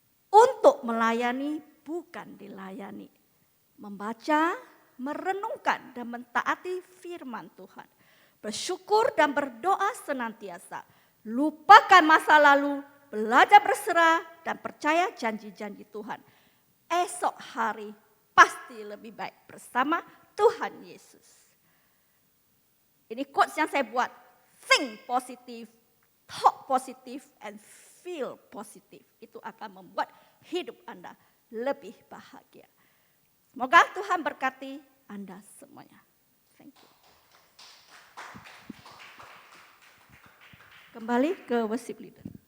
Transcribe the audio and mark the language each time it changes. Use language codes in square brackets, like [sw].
[id] Untuk melayani bukan dilayani. Membaca, merenungkan dan mentaati firman Tuhan. Bersyukur dan berdoa senantiasa. Lupakan masa lalu, belajar berserah dan percaya janji-janji Tuhan. Esok hari pasti lebih baik bersama Tuhan Yesus. Ini quotes yang saya buat. [en] Think positive, talk positive, and feel positive. [id] Itu akan membuat hidup Anda lebih bahagia. Semoga Tuhan berkati Anda semuanya. [en] Thank you. [id] Kembali ke worship leader.